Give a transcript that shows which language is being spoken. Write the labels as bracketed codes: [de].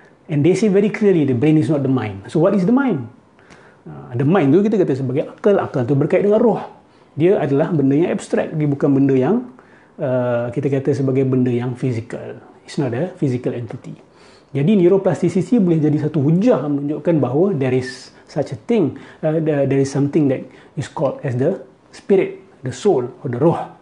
[en] And they say very clearly the brain is not the mind. So what is the mind? The mind [ms] tu kita kata sebagai akal. Akal tu berkait dengan roh. Dia adalah benda yang abstrak. Dia bukan benda yang kita kata sebagai benda yang physical. [en] It's not a physical entity. [ms] Jadi neuroplasticity boleh jadi satu hujah menunjukkan bahawa [en] there is such a thing. There is something that is called as the spirit, the soul or the roh.